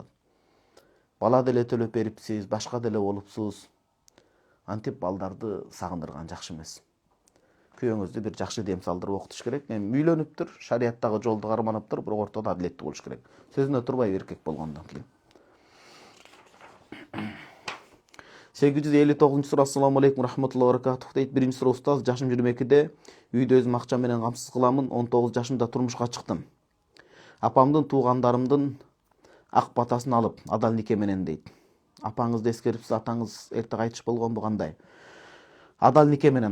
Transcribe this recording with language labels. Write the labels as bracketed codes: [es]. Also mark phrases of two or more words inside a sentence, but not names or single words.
[ky] Бала деле төлөп берипсиз, башка деле болупсуз. Антип балдарды сагындырган жакшы эмес. Күйөөңүздү бир жакшы дем салдырып окутуш керек. Эми үйлөнүптүр, шариаттагы жолду карманыптыр, бирок ортодо адилеттүү болуш керек. Сөзүнө турбай эркек болгондон кийин. 859-сура. [ar] السلام عليكم رحمة الله وبركاته дейт. [ky] Биринчи сура. Устаз, жашым 22-де, үйдө өзүм акча менен камсыз кыламын. 19 жашымда турмушка чыктым. Апамдын туугандарымдын ак батасын алып, адал нике менен дейт. Апаңызды эскерипсиз, атаңыз эрте кайтыш болгонбу кандай? Адал нике менен.